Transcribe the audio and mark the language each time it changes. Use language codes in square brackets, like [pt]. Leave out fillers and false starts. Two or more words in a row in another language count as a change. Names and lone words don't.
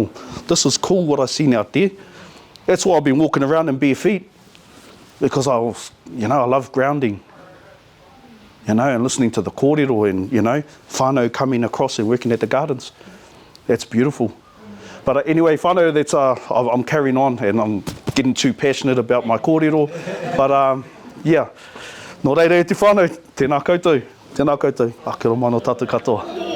[en] This is cool what I've seen out there. That's why I've been walking around in bare feet, because I love grounding, you know, and listening to the kōrero and, you know, whānau coming across and working at the gardens. That's beautiful. But anyway, whānau, I'm carrying on and I'm getting too passionate about my kōrero. But yeah, [mi] nō reira e te whānau, tēnā koutou, ake roma no tātou katoa.